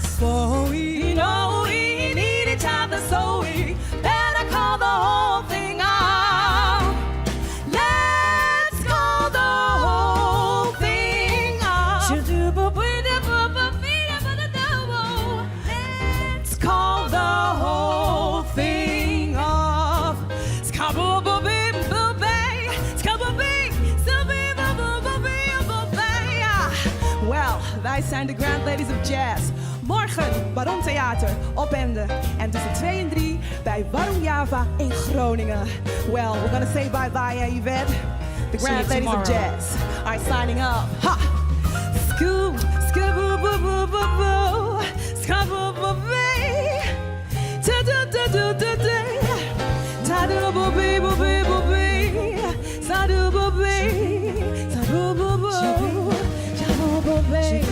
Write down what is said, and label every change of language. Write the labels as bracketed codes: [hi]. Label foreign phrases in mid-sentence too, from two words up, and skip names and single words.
[en] For we know we need each other, so we better call the whole thing off. Let's call the whole thing off. Let's call the whole thing off. Skabba-ba-bee-boo-bee. Skabba-bee, skabba-bee-boo-bee-boo-bee. Well, [nl] wij zijn de Grand Ladies of Jazz. Morgen Baron Theater op Ende. En tussen 2 en 3 bij Baron Java in Groningen. [en] Well, we're gonna say bye-bye, Yvette. The See Grand you Ladies of tomorrow. Jazz are signing up. Ha! Scoo, skaboo-boo-boo-boo-boo. Skaboo-boo-bee. Ta-do-do-do-do-do. Ta-do-boo-bee-boo-bee-boo-bee. Sa-do-boo-bee. Sa-do-boo-boo. Sa-do-boo-bee.